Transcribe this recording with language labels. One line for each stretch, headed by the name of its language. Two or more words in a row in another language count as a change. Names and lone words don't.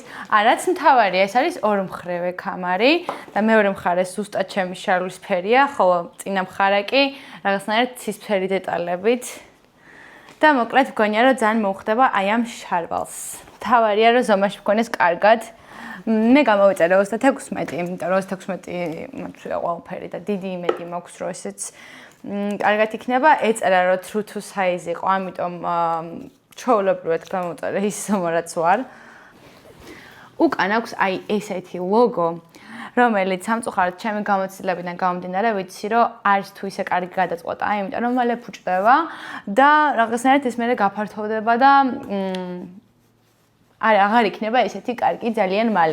Georgian: რაც მთავარია, ეს არის ორმხრივი კამარი და მეორე მხარეს ზუსტად ჩემი შარვლის ფერია, ხოლო წინა მხარე კი რაღაცნაირად ცისფერი დეტალებით. და მოკლედ მგონია რომ ძალიან მოხდება აი ამ შარვალს. მთავარია რომ ზომაში მქონეს კარგად. მე გამოვიწერე 36, იმიტომ რომ 36 მოცვია ყველაფერი და დიდი იმედი მაქვს რომ ესეც კარგად იქნება. ეწერა რომ
English: true to size
Georgian: იყო, ამიტომ ჩვეულებრივად გამოვიწერე ის რაც ვარ. უკან აქვს აი ესეთი ლოგო, რომელიც სამწუხაროდ ჩემი გამოცდილებიდან გამომდინარე ვიცი რომ არის თუ ისე კარგი გადაწყვეტა, იმიტომ რომ მალე ფუჭდება და რაღაცნაირად ეს მერე გაფართოვდება და აღარ იქნება ესეთი კარგი ძალიან მალე.